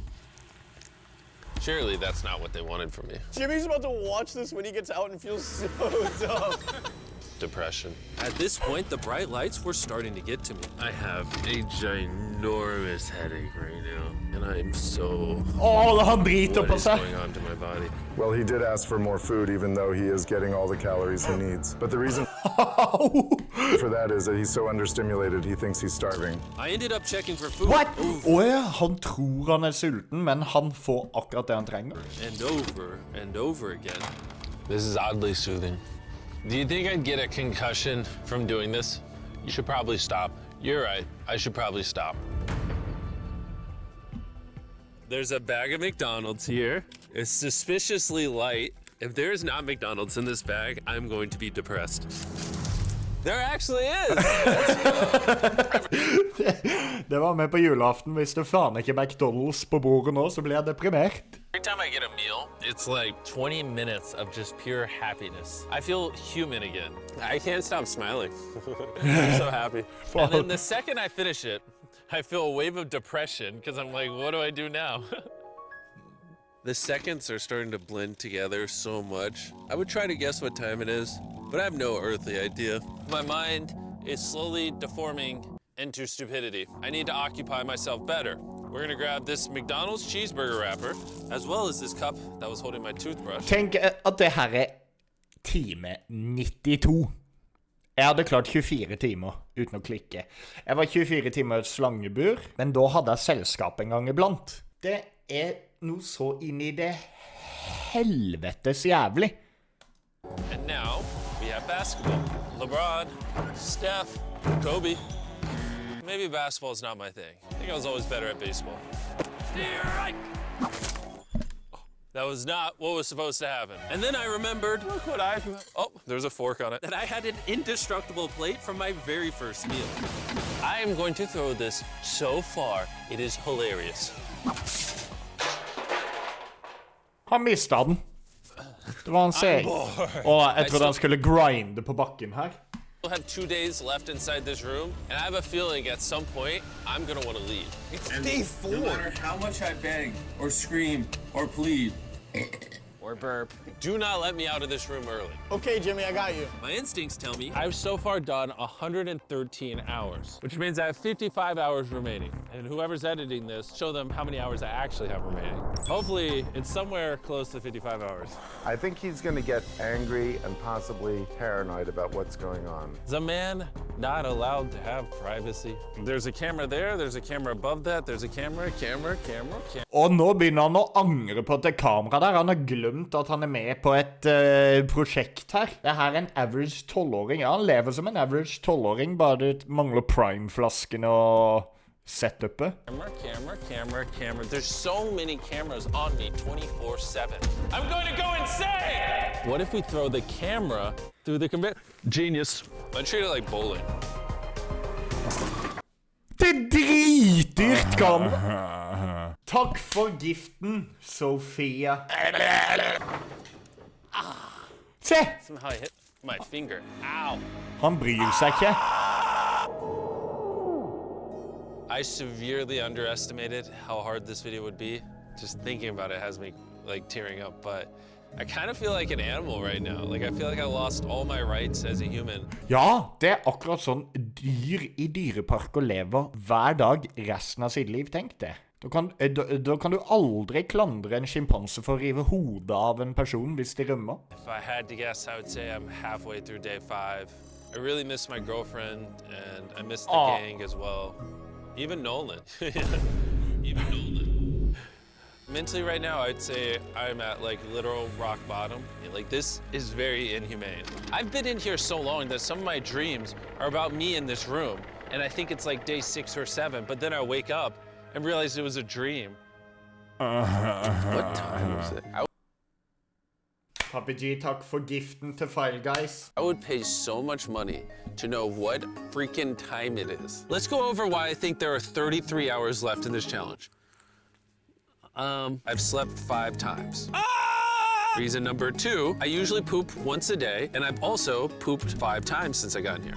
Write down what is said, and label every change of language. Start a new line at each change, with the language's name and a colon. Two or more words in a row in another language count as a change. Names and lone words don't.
English: Surely that's not what they wanted from me. Jimmy's about to watch this when he gets out and feels so dumb. Depression. At this point, the bright lights were starting to get to me. I have a ginormous headache right now, and I'm so...
Norwegian: Han driter på
English: What is
Norwegian: seg.
English: going on to my body? Well, he did ask for more food, even though he is getting all the calories he needs. But the reason for that is that he's so understimulated, he thinks he's starving. I ended up checking for food. What? Over
Norwegian: Ja, han tror han sulten, men han får akkurat det han trenger.
English: and over again. This is oddly soothing. Do you think I'd get a concussion from doing this? You should probably stop. You're right. I should probably stop. There's a bag of McDonald's here. It's suspiciously light. If there's not McDonald's in this bag, I'm going to be depressed. There actually is!
Norwegian: Det var med på julaften. Hvis det faen ikke er McDonald's på bordet nå, så blir jeg deprimert.
English: Every time I get a meal, it's like 20 minutes of just pure happiness. I feel human again. I can't stop smiling. I'm so happy. And then the second I finish it, I feel a wave of depression because I'm like, what do I do now? The seconds are starting to blend together so much. I would try to guess what time it is, but I have no earthly idea. My mind is slowly deforming into stupidity. I need to occupy myself better. We're gonna grab this McDonald's cheeseburger wrapper, as well as this cup that was holding my toothbrush.
Norwegian: Tenk at det her er time 92. Jeg hadde klart 24 timer uten å klikke. Jeg var 24 timer i et slangebur, men da hadde jeg selskap en gang iblant. Det er noe så inn i det helvetes jævlig.
English: And now we have basketball. LeBron, Steph, Kobe. Maybe basketball's not my thing. I think I was always better at baseball. That was not what was supposed to happen. And then I remembered, look what oh, there's a fork on it, that I had an indestructible plate from my very first meal. I am going to throw this so far, it is hilarious.
Norwegian: Han mistet den. Det var han seg. Og jeg trodde han skulle grinde på bakken her.
English: We'll have 2 days left inside this room, and I have a feeling at some point I'm gonna want to leave. It's day 4. No matter how much I beg or scream or plead, Or burp. Do not let me out of this room early. Okay, Jimmy, I got you. My instincts tell me I've so far done 113 hours, which means I have 55 hours remaining. And whoever's editing this, show them how many hours I actually have remaining. Hopefully, it's somewhere close to 55 hours. I think he's going to get angry and possibly paranoid about what's going on. Is a man not allowed to have privacy? There's a camera there, there's a camera above that, there's a camera.
Norwegian: Og nå begynner han å angre på at det er kamera der. Han har glemt at han er med på et prosjekt her. Det her er en average 12-åring. Ja, han lever som en average 12-åring, bare det mangler prime-flasken og setupet.
English: Camera. There's so many cameras on me 24/7. I'm going to go insane! What if we throw the camera through the conveyor. Genius. I treat it like bowling.
Norwegian: Det er dritdyrt, Karl. Takk for giften, Sofia. Se!
English: Somehow I hit my finger. Ow.
Norwegian: Han bryr seg ikke.
English: I severely underestimated how hard this video would be. Just thinking about it has me like tearing up, but I kind of feel like an animal right now. Like I feel like I lost all my rights as a human.
Norwegian: Ja, det er akkurat sånn dyr i dyreparker lever hver dag resten av sitt liv, tenk det. Da kan du aldri klandre en skimpanse for å rive hodet av en person hvis de rømmer.
English: If I had to guess, I would say I'm halfway through day 5. I really miss my girlfriend and I miss the gang as well. Even Nolan. Even Nolan. Mentally right now, I'd say I'm at like literal rock bottom. Like this is very inhumane. I've been in here so long that some of my dreams are about me in this room. And I think it's like day 6 or 7, but then I wake up and realize it was a dream. What time was it?
Norwegian: Papi G, takk for giften til File Guys.
English: I would pay so much money to know what freaking time it is. Let's go over why I think there are 33 hours left in this challenge. I've slept 5 times. Reason number 2, I usually poop once a day, and I've also pooped 5 times since I got in here.